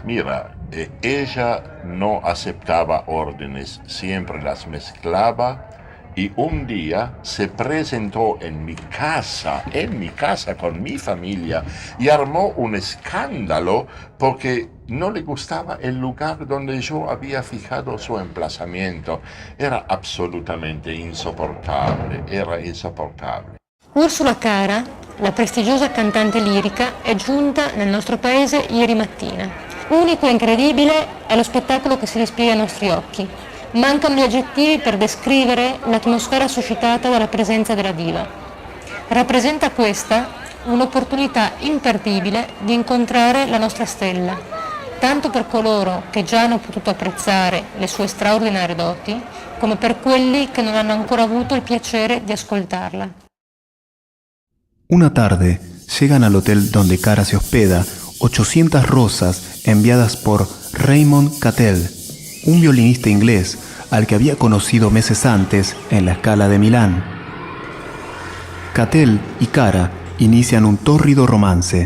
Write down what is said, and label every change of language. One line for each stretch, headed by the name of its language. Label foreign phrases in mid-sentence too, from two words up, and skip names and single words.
Spanish: Mira, ella no aceptaba órdenes, siempre las mezclaba, y un día se presentó en mi casa con mi familia, y armó un escándalo porque no le gustaba el lugar donde yo había fijado su emplazamiento. Era absolutamente insoportable, era insoportable.
Italian: Ursula Cara, la prestigiosa cantante lirica, è giunta nel nostro paese ieri mattina. Unico e incredibile è lo spettacolo che si dispiega ai nostri occhi. Mancano gli aggettivi per descrivere l'atmosfera suscitata dalla presenza della diva. Rappresenta questa un'opportunità imperdibile di incontrare la nostra stella, tanto per coloro che già hanno potuto apprezzare le sue straordinarie doti, come per quelli che non hanno ancora avuto il piacere di ascoltarla.
Spanish: Una tarde, llegan al hotel donde Cara se hospeda 800 rosas enviadas por Raymond Cattell, un violinista inglés al que había conocido meses antes en la Scala de Milán. Cattell y Cara inician un tórrido romance.